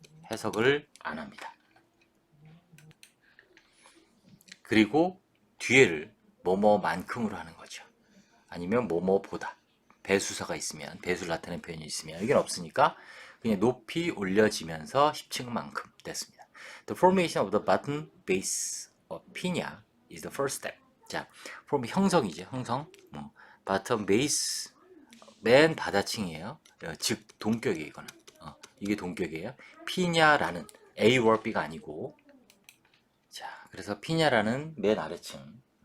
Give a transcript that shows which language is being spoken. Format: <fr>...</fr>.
<ko>해석을 안 합니다. 그리고 뒤에를 뭐뭐만큼으로 하는 거죠. 아니면 뭐뭐보다. 배수사가 있으면, 배수를 나타내는 표현이 있으면 이건 없으니까 그냥 높이 올려지면서 10층만큼 됐습니다.</ko> <en>The formation of the bottom base of piña is the first step.</en> <ko>자, 형성이죠. 형성.</ko> <en>bottom base</en> <ko>맨 바다층이에요. 즉 동격이에요. 이거는. 이게 동격이에요. 피냐라는 A와 B가 아니고 자, 그래서 피냐라는 맨 아래층.</ko>